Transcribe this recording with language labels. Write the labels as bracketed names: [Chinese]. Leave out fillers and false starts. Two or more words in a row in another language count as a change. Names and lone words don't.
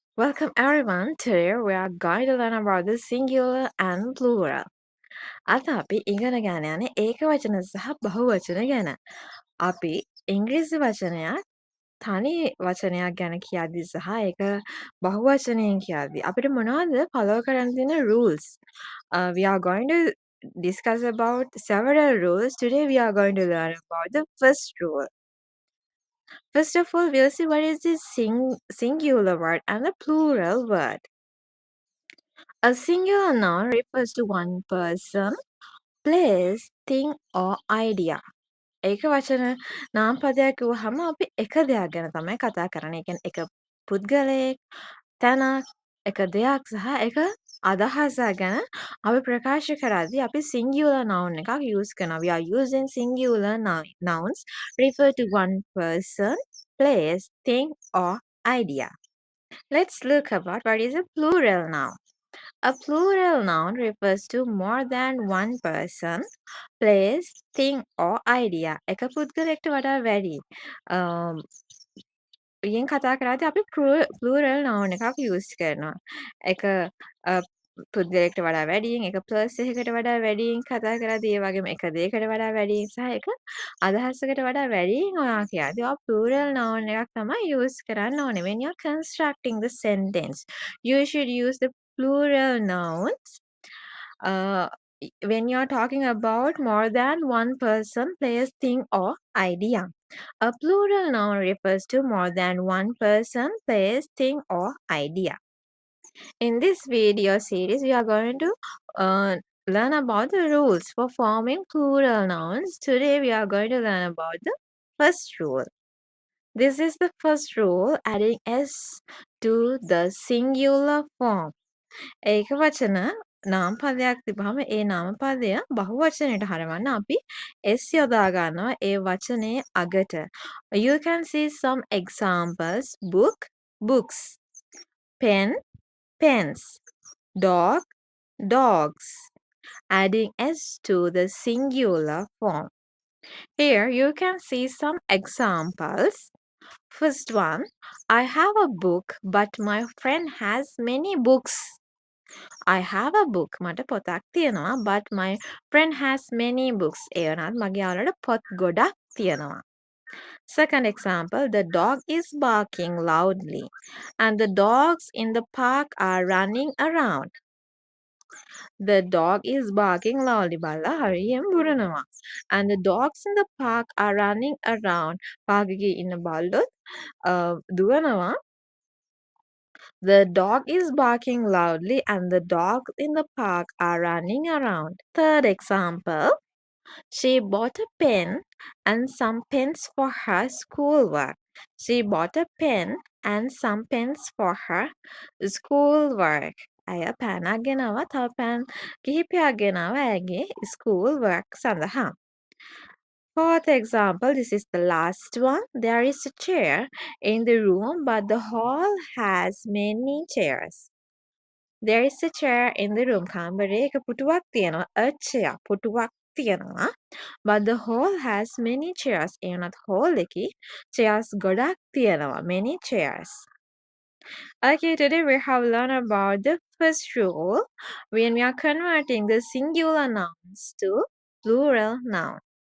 [English] Welcome everyone. Today we are going to learn about the singular and plural. [Sinhala] අද අපි ඉගෙන ගන්න යන්නේ ඒක වචන සහ බහුවචන ගැන. අපි ඉංග්‍රීසි වචනයක් තනි වචනයක් ගැන කියද්දි සහ ඒක බහුවචනයෙන් කියද්දි අපිට මොනවද follow කරන්න තියෙන rules? [English] We are going to discuss about several rules. Today we are going to learn about the first rule. First of all, we'll see what is the singular word and the plural word. A singular noun refers to one person, place, thing or idea. [Sinhala] ඒක වචන නාමපදයක් කිව්වහම අපි එක දෙයක් ගැන තමයි කතා කරන්නේ. ඒ කියන්නේ එක පුද්ගලයෙක්, තැනක්, එක දෙයක් සහ එක අදහසක් ගැන අපි ප්‍රකාශ කරද්දී අපි [English] singular noun [Sinhala] එකක් use කරනවා. [English] We are using singular nouns refer to one person, place, thing or idea. Let's look about what is a plural noun. A plural noun refers to more than one person, place, thing or idea. [Sinhala] එක පුද්ගලයෙක්ට වඩා වැඩි. යෙන් කතා කරද්දී අපි [English] plural noun [Sinhala] එකක් use කරනවා. එක පුද්ගලයෙක්ට වඩා වැඩියෙන්, එක place එකකට වඩා වැඩියෙන් කතා කරද්දී ඒ වගේම එක දෙයකට වඩා වැඩියෙන් සහ එක අදහසකට වඩා වැඩියෙන් ඔයා කියද්දී ඔයා [English] plural noun [Sinhala] එකක් තමයි use කරන්න ඕනේ. [English] When you're constructing the sentence, you should use the plural nouns uh, when you're talking about more than one person, place, thing, or idea. A plural noun refers to more than one person, place, thing, or idea. In this video series, we are going to learn about the rules for forming plural nouns. Today, we are going to learn about the first rule. This is the first rule, adding s to the singular form. [Sinhala] ඒක වචන නාමපදයක් තිබහම ඒ නාමපදය බහුවචනයට හරවන්න අපි s යොදා ගන්නවා ඒ වචනේ අගට. [English] You can see some examples. Book, books. Pen, pens. Dog, dogs. Adding s to the singular form. Here you can see some examples. First one, I have a book, but my friend has many books. I have a book. [Sinhala] මට පොතක් තියෙනවා. [English] But my friend has many books. [Sinhala] ඒ වුණත් මගේ යාළුවාට පොත් ගොඩක් තියෙනවා. [English] Second example, the dog is barking loudly and the dogs in the park are running around. The dog is barking loudly. [Sinhala] බල්ලා හරියෙන් බුරනවා. [English] And the dogs in the park are running around. [Sinhala] පාර්ක් එකේ ඉන්න බල්ලොත් දුවනවා. [English] The dog is barking loudly and the dogs in the park are running around. Third example, she bought a pen and some pens for her schoolwork. She bought a pen and some pens for her schoolwork. [Sinhala] ඇය පෑනක් ගෙනාවා තව පෑන් කිහිපයක් ගෙනාවා ඇගේ [English] school work [Sinhala] සඳහා. [English] Fourth example, this is the last one. There is a chair in the room, but the hall has many chairs. There is a chair in the room. [Sinhala] කාමරේ එක පුටුවක් තියෙනවා. [English] A chair [Sinhala] පුටුවක් තියෙනවා. [English] But the hall has many chairs. [Sinhala] ඒ වුණත් hall එකේ chairs ගොඩක් තියෙනවා. [English] Many chairs. Okay, today we have learned about the first rule when we are converting the singular nouns to plural noun.